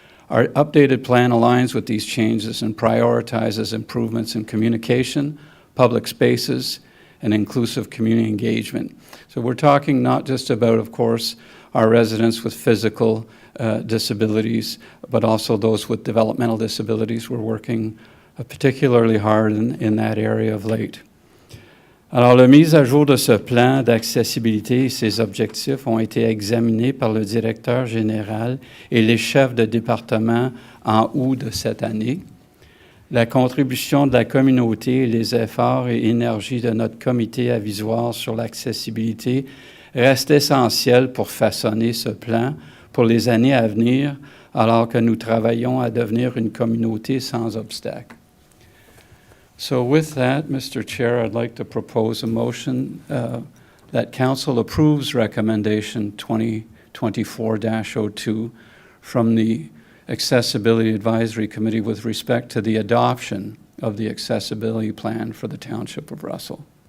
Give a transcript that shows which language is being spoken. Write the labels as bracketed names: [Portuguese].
[English] Our updated plan aligns with these changes and prioritizes improvements in communication, public spaces, and inclusive community engagement. So we're talking not just about, of course, our residents with physical disabilities, but also those with developmental disabilities. We're working particularly hard in that area of late. [French] Alors, la mise à jour de ce plan d'accessibilité et ses objectifs ont été examinés par le directeur général et les chefs de département en août de cette année. La contribution de la communauté et les efforts et énergies de notre comité avisoire sur l'accessibilité restent essentiels pour façonner ce plan pour les années à venir, alors que nous travaillons à devenir une communauté sans obstacles. [English] So with that, Mr. Chair, I'd like to propose a motion that Council approves recommendation 2024-02 from the Accessibility Advisory Committee with respect to the adoption of the accessibility plan for the Township of Russell.